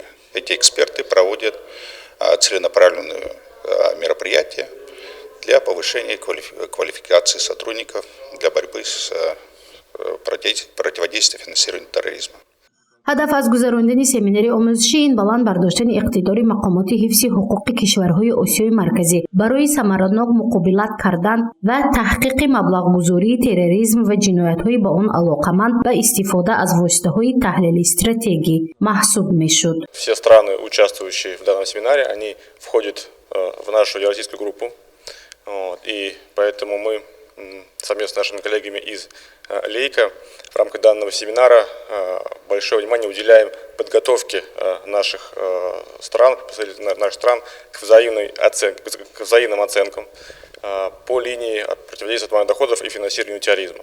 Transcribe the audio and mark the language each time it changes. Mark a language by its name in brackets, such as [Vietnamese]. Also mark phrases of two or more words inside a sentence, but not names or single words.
[Russian] Эти эксперты проводят целенаправленные мероприятия для повышения квалификации сотрудников для борьбы с противодействием финансированию терроризма. [Tajik] ҳадаф аз гузарондани семинари омӯзишӣ ин баланд бардоштани иқтидори мақомоти ҳифзи ҳуқуқи кишварҳои Осиёи марказӣ барои самаранок муқобилат кардан ва таҳқиқи маблағгузории терроризм ва ҷиноятҳои ба он алоқаманд ба истифода аз воситаҳои таҳлили стратегӣ маҳсуб мешуд. [Russian] Все страны, участвующие в данном семинаре, они входят в нашу евразийскую группу, и поэтому мы совместно с нашими коллегами из ЛЕЙКа в рамках данного семинара большое внимание уделяем подготовке наших стран к взаимным оценкам по линии противодействия отмывания доходов и финансированию терроризма.